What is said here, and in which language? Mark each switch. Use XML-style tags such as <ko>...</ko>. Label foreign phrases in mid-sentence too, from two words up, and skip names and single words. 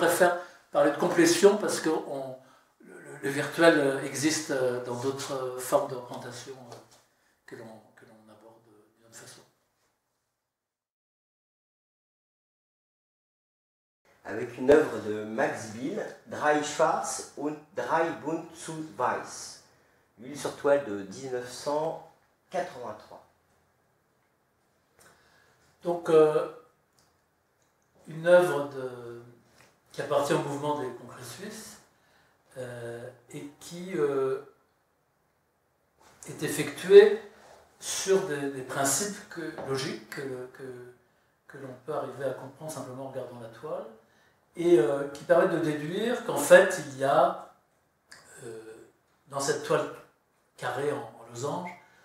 <fr>Là, je préfère parler de complétion parce que le virtuel existe dans d'autres formes de représentation que l'on aborde d'une autre façon. Avec une œuvre de Max Bill, Drei Schwarz und Drei Bunt zu Weiß, huile sur toile de 1983. Donc, une œuvre qui appartient au mouvement des congrès suisses et qui est effectuée sur des principes logiques que l'on peut arriver à comprendre simplement en regardant la toile, et qui permettent de déduire qu'en fait il y a dans cette toile carrée en losange</fr>